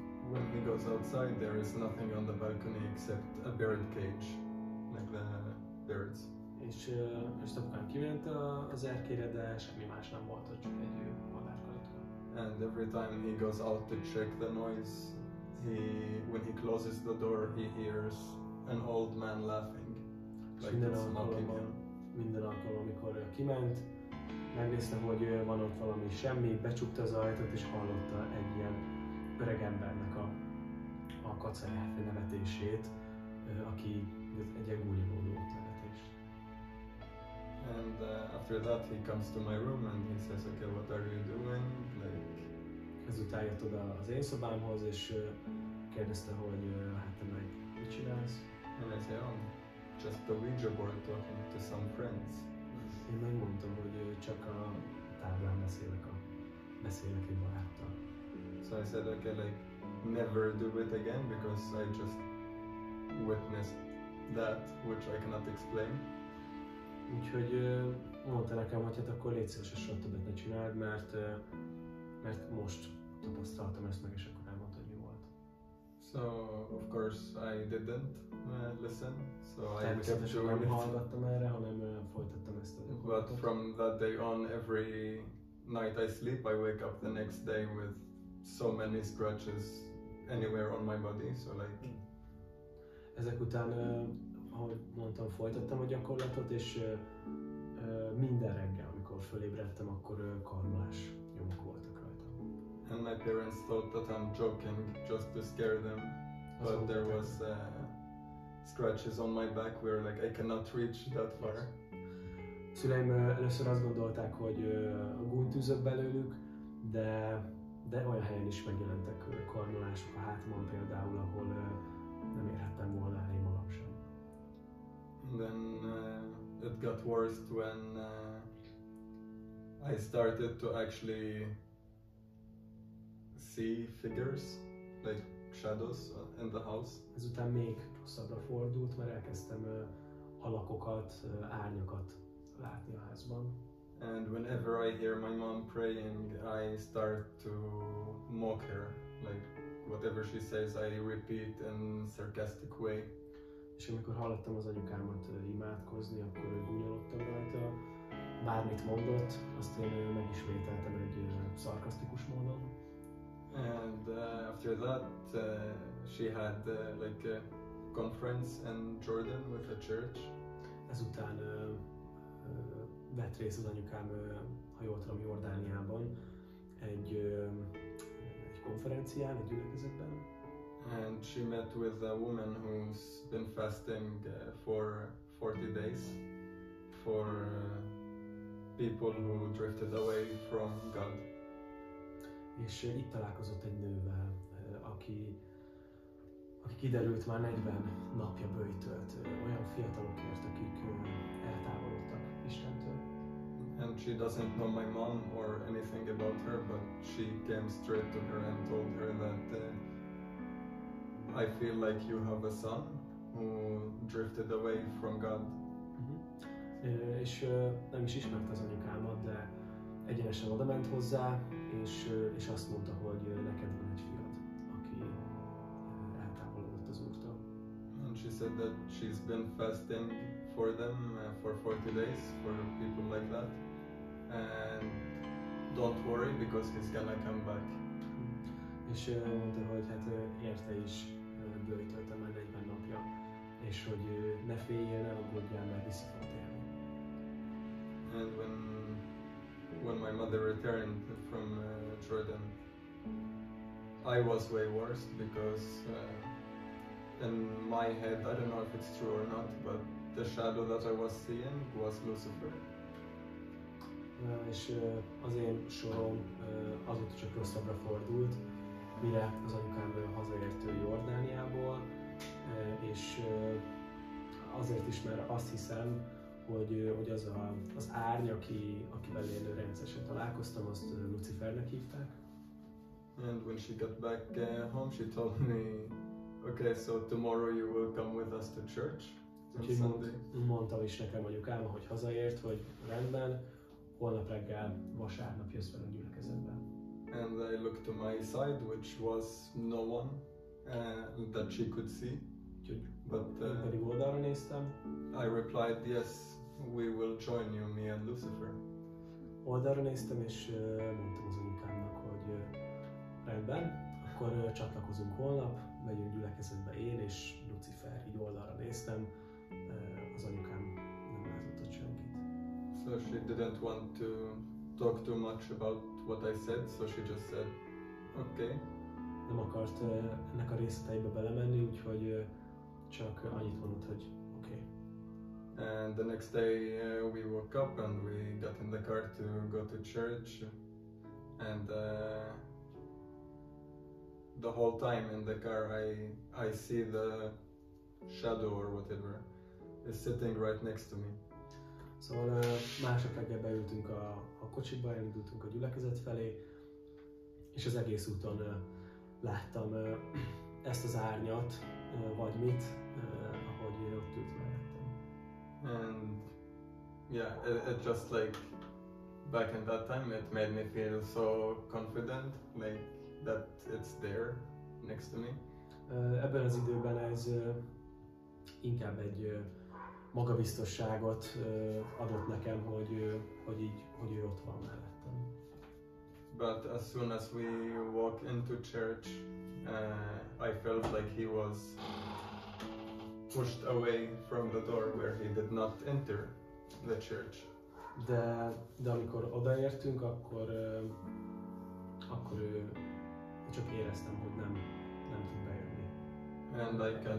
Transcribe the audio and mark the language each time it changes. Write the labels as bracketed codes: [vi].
[en] When he goes outside, there is nothing on the balcony except a bird cage, like the birds. [hu] És apukám kiment az erkélyre, de semmi más nem volt, ott csak egy madárkalatka. [en] And every time he goes out to check the noise, when he closes the door, he hears an old man laughing, like it's mocking him. [hu] Minden alkalommal, amikor kiment, megnézte, hogy van ott valami semmi, becsukta az ajtót és hallotta egy ilyen öreg embernek a kacaráfő nevetését, aki egy ilyen gúnyolódó nevetést. [en] And after that he comes to my room and he says, okay, what are you doing? Like, [hu] ezután jött oda az én szobámhoz, és kérdezte, hogy hát te meg mit csinálsz? [en] And I say, oh, just the Ouija board talking to some friends. [hu] Én megmondtam, hogy csak a táblán beszélek egy baráttal. [en] So I said, okay, like, never do it again because I just witnessed that, which I cannot explain. [hu] Úgyhogy mondta nekem, hogy hát akkor légy szíves, soha többet ne csináld, mert most tapasztaltam ezt meg, és akkor elmondta, hogy mi volt. [en] So, of course, I didn't listen, so I kept [hu] Természetesen [en] doing [hu] nem [en] it. [hu] hallgattam erre, hanem folytattam ezt a [en] But [hu] gyakorlatot. [en] from that day on, every night I sleep, I wake up the next day with so many scratches anywhere on my body, so like... [hu] Ezek után, ahogy mondtam, folytattam a gyakorlatot, és minden reggel, amikor fölébredtem, akkor karmolás nyomok voltak rajtam. [en] And my parents thought that I'm joking just to scare them, but there was scratches on my back where like I cannot reach that far. [hu] Szüleim először azt gondolták, hogy gúnytűzök belőlük, de olyan helyen is megjelentek karmolások a hátamon például, ahol nem érhettem volna el én magam sem. [en] And then it got worse when I started to actually see figures, like shadows in the house. [hu] Ezután még rosszabbra fordult, mert elkezdtem alakokat, árnyakat látni a házban. [en] And whenever I hear my mom praying, I start to mock her. Like whatever she says, I repeat in sarcastic way. [hu] És amikor hallottam az anyukámat imádkozni, akkor gúnyolódtam rajta. Bármit mondott, azt én megismételtem egy szarkasztikus módon. [en] And after that, she had like a conference in Jordan with a church. [hu] Ezután vett részt az anyukám, ha jól tudom, Jordániában egy konferencián, egy gyülekezetben. [en] And she met with a woman who's been fasting for 40 days for people who drifted away from God. [hu] És itt találkozott egy nővel, aki kiderült már 40 napja böjtölt, olyan fiatalokért, akik eltávolodtak Istentől. [en] And she doesn't know my mom or anything about her, but she came straight to her and told her that I feel like you have a son who drifted away from God. [hu] És nem is ismerte az anyukámat, de egyenesen oda ment hozzá, és azt mondta, hogy neked van egy fiad, aki eltávolodott az Úrtól. [en] And she said that she's been fasting for them for 40 days, for people like that. And don't worry, because he's gonna come back. [hu] És mondta, hogy hát érte is bőjtölte már 40 napja, és hogy ne féljél, ne aggódjál, mert vissza fog térni. [en] And when my mother returned from Jordan, I was way worse because in my head, I don't know if it's true or not, but the shadow that I was seeing was Lucifer. [hu] És az én sorom azóta csak rosszabbra fordult, mire az anyukám hazaért Jordániából, és azért is, mert azt hiszem, hogy az árny, akivel én rendszeresen találkoztam, azt Lucifernek hívták. [en] And when she got back home, she told me, okay, so tomorrow you will come with us to church on Sunday. [hu] Mondta is nekem anyukám, hogy hazaért, hogy rendben, holnap reggel, vasárnap jössz velünk gyülekezetbe. [en] And I looked to my side, which was no one that she could see. But [hu] én pedig oldalra néztem. [en] I replied, yes, we will join you, me and Lucifer. [hu] Oldalra néztem, és mondtam az anyukámnak, hogy rendben, akkor csatlakozunk holnap, megyünk gyülekezetbe én és Lucifer. Így oldalra néztem, az anyukám nem látott ott senkit. [en] So she didn't want to talk too much about what I said, so she just said, okay. [hu] Nem akart ennek a részleteibe belemenni, úgyhogy csak annyit mondott, hogy okay. [en] And the next day we woke up and we got in the car to go to church, and the whole time in the car I see the shadow or whatever is sitting right next to me. [hu] Szóval másnap reggel beültünk a kocsiba, elindultunk a gyülekezet felé, és az egész úton láttam ezt az árnyat, vagy mit, ahogy ott ült mellettem. [en] And yeah, it just like back in that time it made me feel so confident, like that it's there next to me. [hu] Ebben az időben ez inkább egy magabiztosságot adott nekem, hogy ő ott van mellettem. [en] But as soon as we walked into church, I felt like he was pushed away from the door where he did not enter the church. [hu] De amikor odaértünk, akkor ő csak éreztem, hogy nem tud bejönni.